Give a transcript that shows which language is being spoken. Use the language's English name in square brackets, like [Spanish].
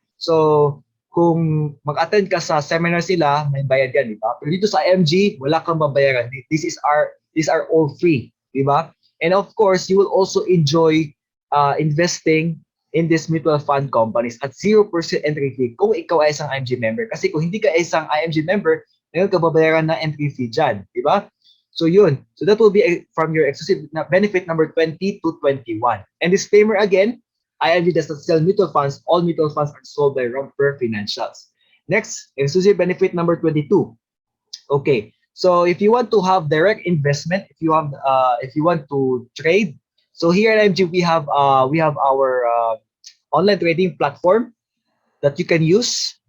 [Filipino] So, kung mag-attend ka sa seminar sila, may bayad yan, di ba? Pero dito sa IMG, wala kang babayaran. [English] These are all free, [Filipino] di ba? [English] And of course, you will also enjoy investing in this mutual fund companies at 0% entry fee [Filipino] kung ikaw ay isang IMG member. Kasi kung hindi ka isang IMG member, ngayon ka babayaran na entry fee dyan, di ba? So yun. [English] So that will be from your exclusive benefit number 20 to 21. And disclaimer again, IMG does not sell mutual funds. All mutual funds are sold by Rumper Financials. Next, exclusive benefit number 22. Okay. So if you want to have direct investment, if you want to trade, so here at IMG we have our online trading platform that you can use.